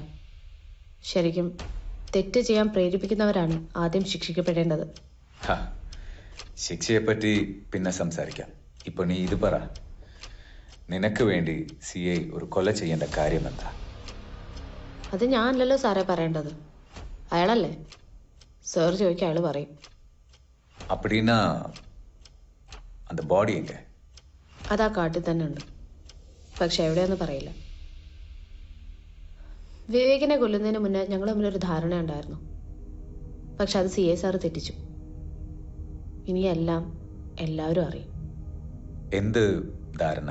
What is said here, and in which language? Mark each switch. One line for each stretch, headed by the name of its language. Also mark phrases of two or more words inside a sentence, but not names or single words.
Malayalam: ശരിക്കും തെറ്റ് ചെയ്യാൻ പ്രേരിപ്പിക്കുന്നവരാണ് ആദ്യം ശിക്ഷിക്കപ്പെടേണ്ടത്. ശിക്ഷയെപ്പറ്റി പിന്നെ സംസാരിക്കാം. ഇപ്പൊ നീ ഇത് പറ, നിനക്ക് വേണ്ടി CA ഒരു കൊല ചെയ്യേണ്ട കാര്യം എന്താ? അത് ഞാനല്ലല്ലോ സാറേ പറയേണ്ടത്, അയാളല്ലേ. സാർ ചോദിക്കുക അയാൾ പറയും.
Tamil: அப்படின்னா அந்த பாடி எங்க?
Malayalam: അതാ കാട്ടിൽ തന്നെ ഉണ്ട്, പക്ഷെ എവിടെയൊന്നും പറയില്ല. വിവേകിനെ കൊല്ലുന്നതിന് മുന്നേ ഞങ്ങൾ തമ്മിലൊരു ധാരണ ഉണ്ടായിരുന്നു, പക്ഷെ അത് CA സാറ് തെറ്റിച്ചു. ഇനി എല്ലാം എല്ലാവരും അറിയും. എന്ത് ധാരണ?